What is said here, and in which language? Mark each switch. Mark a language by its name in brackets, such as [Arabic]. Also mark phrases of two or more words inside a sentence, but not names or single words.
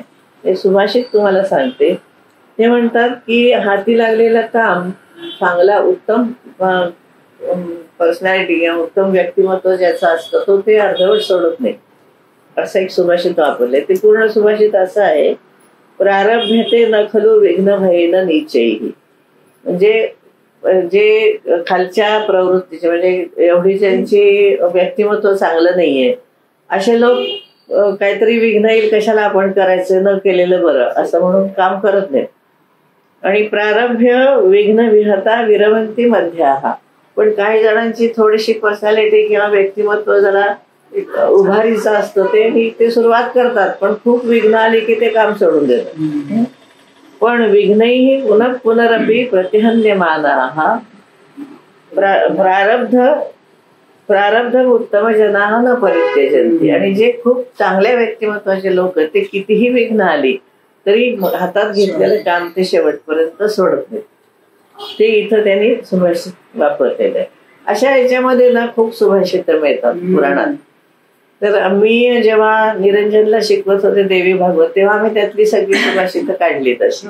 [Marathi] ते सुभाषित तुम्हाला सांगते. ते म्हणतात की हाती लागलेलं काम चांगला उत्तम पर्सनॅलिटी किंवा उत्तम व्यक्तिमत्व ज्याचं असतं तो ते अर्धवट सोडत नाही असं एक सुभाषित वापरलंय. ते पूर्ण सुभाषित असं आहे, [Sanskrit] प्रारब्धते न खलु विघ्न भयेन नीचैहि. [Marathi] म्हणजे जे खालच्या प्रवृत्तीचे, म्हणजे एवढी ज्यांची व्यक्तिमत्व चांगलं नाहीये असे लोक काहीतरी विघ्न येईल कशाला आपण करायचं, न केलेलं बरं असं म्हणून काम करत नाहीत. [Sanskrit] आणि प्रारंभ्य विघ्न विहता विरमंती मध्याहा. [Marathi] पण काही जणांची थोडीशी पर्सनॅलिटी किंवा व्यक्तिमत्व जरा उभारीचं असतं, ते सुरुवात करतात पण खूप विघ्न आली की ते काम सोडून देतात. [Sanskrit] पण विघ्नही पुनरपि प्रतिहन्यमानाः प्रारब्ध उत्तम जनाः न परित्यजन्ति. [Marathi] आणि जे खूप चांगल्या व्यक्तिमत्वाचे लोक ते कितीही विघ्न आली तरी हातात घेतलेलं काम ते शेवटपर्यंत सोडत नाही. ते इथं त्यांनी सुभाषित वापरलेलं आहे. अशा ह्याच्यामध्ये ना खूप सुभाषित मिळतात पुराणात. तर मी जेव्हा निरंजनला शिकवत होते देवी भागवत तेव्हा आम्ही त्यातली सगळी सुभाषित काढली तशी.